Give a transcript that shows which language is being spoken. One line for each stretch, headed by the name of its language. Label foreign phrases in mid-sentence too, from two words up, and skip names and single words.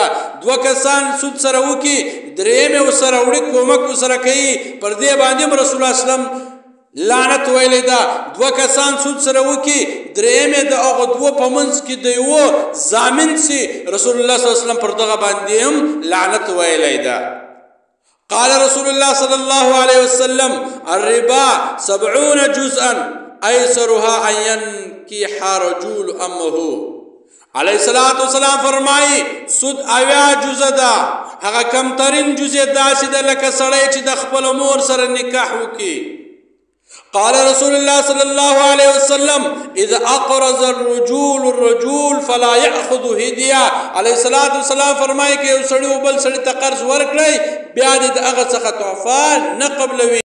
Pashto: دوه کسان سود سره وکړي دریم یې ورسره وړي کومک ورسره کوي پر دې باندې هم
Arabic: رسول الله صلی الله علیه وسلم
Pashto: لعنت ویلی ده. دوه کسان سود سره وکړي دریم یې د هغو دوو په منځ کې د یوه ضامن سي
Arabic: رسول الله صلی الله علیه وسلم
Pashto: پر دغه باندې هم لعنت ویلی ده.
Arabic: قال رسول الله صلی الله علیه وسلم الربا 70 جزءا ایسرها ان ينكح رجل امه. علیه الصلاة والسلام
Pashto: فرمایي سود 80 جزء ده هغه کمترین جزء داسې ده لکه سړی چې د خپل مور سره نکاح وکړي.
Arabic: قال رسول الله صلى الله عليه وسلم اذا اقرض الرجل فلا ياخذ هديه. عليه الصلاه والسلام
Pashto: فرمایي کې یو سړی بل سړی ته قرض ورکړي بیا دې هغه څخه تحفه نه قبلوي.